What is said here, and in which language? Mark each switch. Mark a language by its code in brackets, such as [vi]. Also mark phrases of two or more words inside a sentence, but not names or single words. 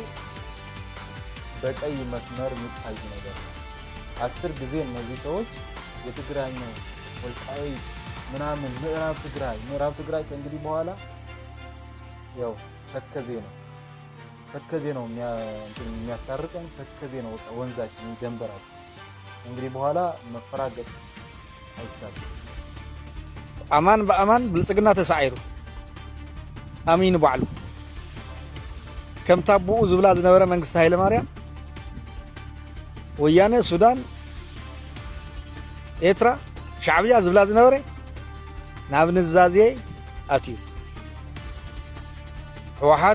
[am] በቀይ መስመር የሚታይ ነገር ነው። 10 ጊዜ እነዚህ ሰዎች የትግራይ ነው ወልቃይት ምናምን ምዕራብ ትግራይ ከእንግዲህ በኋላ ያው ተከዜ ነው የሚያስታርቀን ተከዜ ነው ወንዛችን ደንበራችን። እንግዲህ በኋላ መፈራገጥ አይቻልም። [ti] አማን በአማን ብልጽግና ተሳዒሩ አሚን ባዕሉ ከም ታቡኡ ዝብላ ዝነበረ መንግስቲ ኃይለ ማርያም ወያነ ሱዳን ኤርትራ ሻዕብያ ዝብላ ዝነበረ ናብ ንዛዜ ኣትዩ ህወሓት